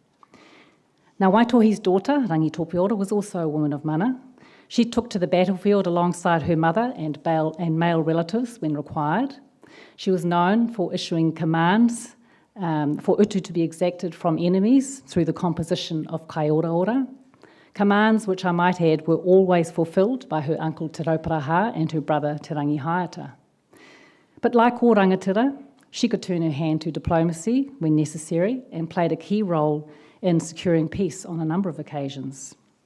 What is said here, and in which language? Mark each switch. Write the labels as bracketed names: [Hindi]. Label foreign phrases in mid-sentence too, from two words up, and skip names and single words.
[English] Now, Waitohi's daughter, Rangitopi Ora, was also a woman of mana. She took to the battlefield alongside her mother and male relatives when required. She was known for issuing commands for utu to be exacted from enemies through the composition of [Māori] kai ora ora. [English] Commands which, I might add, were always fulfilled by her uncle Te Rauparaha and her brother Te Rangi Haiata. But like all rangatira, she could turn her hand to diplomacy when necessary and played a key role in securing peace on a number of occasions.